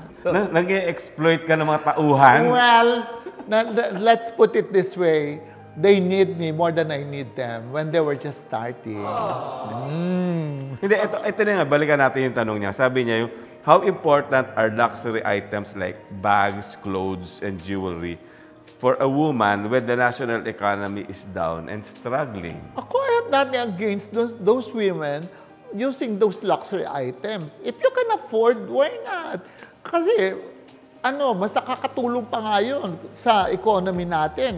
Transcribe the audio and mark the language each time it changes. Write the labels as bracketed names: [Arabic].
[Filipino] Nag-exploit ka ng mga tauhan? [English] Well, let's put it this way. They need me more than I need them when they were just starting. [Filipino] Hindi, ito na nga, balikan natin yung tanong niya. Sabi niya yung, [English] how important are luxury items like bags, clothes, and jewelry for a woman when the national economy is down and struggling? Ako, I have nothing against those women using those luxury items. If you can afford, why not? [Filipino] Kasi, mas nakakatulong pa nga yun sa economy natin.